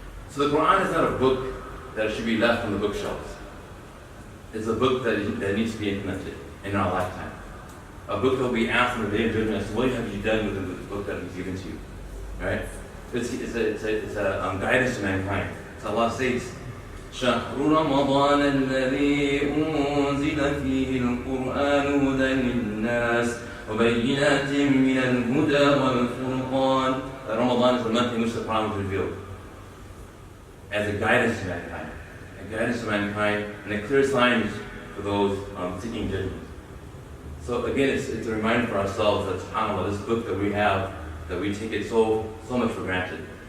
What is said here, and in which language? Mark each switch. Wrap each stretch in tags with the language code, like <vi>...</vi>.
<en>So the Quran is not a book that should be left on the bookshelves. It's a book that needs to be implemented in our lifetime. A book that will be asked on the Day of Judgment as to what have you done with the book that was given to you. Right? It's a guidance to mankind. So Allah says,</en> <ar>شهر رمضان الذي أنزل فيه القرآن هدى للناس وبينات من الهدى والفرقان.</ar> <en>That Ramadan is the month in which the Quran was revealed as a guidance to mankind. A guidance to mankind and a clear signs for those seeking judgment. So again, it's a reminder for ourselves that subhanAllah, this book that we have, that we take it so much for granted.</en>